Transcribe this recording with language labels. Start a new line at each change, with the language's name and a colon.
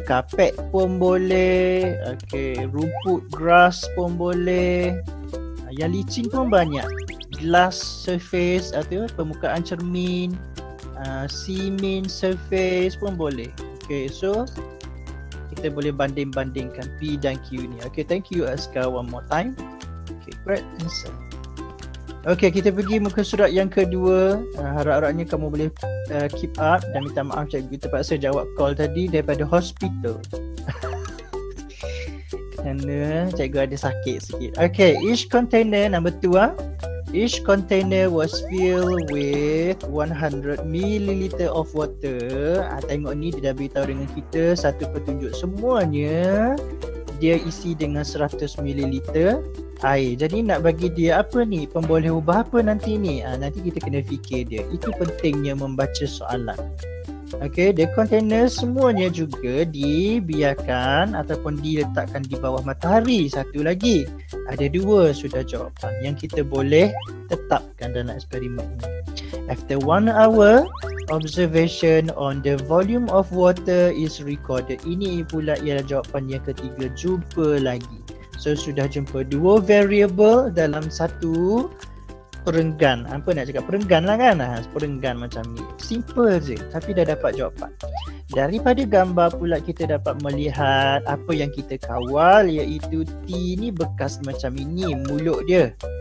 Malay: Kapet pun boleh. Okay, rumput grass pun boleh. Yang licin pun banyak.
English: Glass surface
Malay: atau permukaan cermin.
English: Cement surface
Malay: pun boleh. Okay, so kita boleh banding-bandingkan P dan Q ni.
English: Okay, thank you Azkar one more time.
Malay: Okay,
English: great answer.
Malay: Okay, kita pergi muka surat yang kedua. Harap-harapnya kamu boleh
English: keep up.
Malay: Dan minta maaf cikgu terpaksa jawab call tadi daripada hospital. Kerana cikgu ada sakit sikit. Okay,
English: each container, number 2. Each container was filled with 100 ml of water.
Malay: Tengok ni dia dah beritahu dengan kita satu petunjuk. Semuanya dia isi dengan 100 ml air. Jadi nak bagi dia apa ni? Pemboleh ubah apa nanti ni? Nanti kita kena fikir dia. Itu pentingnya membaca soalan. Okay,
English: the container
Malay: semuanya juga dibiarkan ataupun diletakkan di bawah matahari. Satu lagi, ada 2 sudah jawapan yang kita boleh tetapkan dalam eksperimen ini.
English: After 1 hour, observation on the volume of water is recorded.
Malay: Ini pula ialah jawapan yang ketiga. Jumpa lagi. So sudah jumpa 2 variable dalam satu perenggan. Apa nak cakap? Perenggan lah kan? Perenggan macam ni. Simple je. Tapi dah dapat jawapan. Daripada gambar pula kita dapat melihat apa yang kita kawal, iaitu T ni bekas macam ini. Mulut dia.